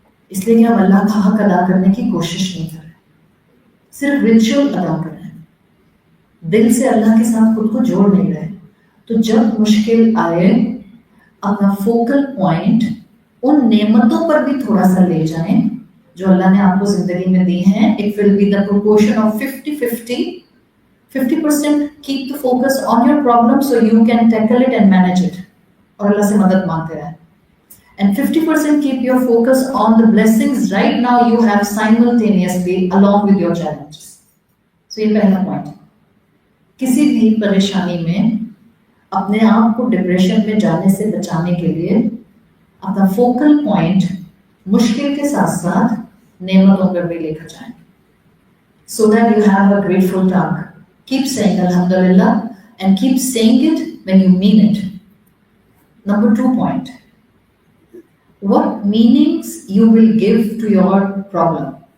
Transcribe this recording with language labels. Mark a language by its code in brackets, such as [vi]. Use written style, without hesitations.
[ur] اس لیے کہ ہم اللہ کا حق ادا کرنے کی کوشش نہیں کر رہے, صرف ریچول ادا کر رہے ہیں, دل سے اللہ کے ساتھ خود کو جوڑ نہیں رہے. تو جب مشکل آئے اپنا فوکل پوائنٹ ان نعمتوں پر بھی تھوڑا سا لے جائیں جو اللہ نے آپ کو زندگی میں دی ہیں. [en] It will be the proportion of 50-50. 50% keep the focus on your problem so you can tackle it and manage it, [ur] اور اللہ سے مدد مانگتے رہیں. [en] And 50% keep your focus on the blessings right now you have simultaneously along with your challenges. [ur] So یہ پہلا point. کسی بھی پریشانی میں اپنے آپ کو ڈپریشن میں جانے سے بچانے کے لیے اپنا فوکل پوائنٹ مشکل کے ساتھ ساتھ نعمتوں پر بھی لے کر جائیں. [en] So that you have a grateful tongue. Keep saying Alhamdulillah and keep saying it when you mean it. Number 2 point. What meanings you will give to your problem?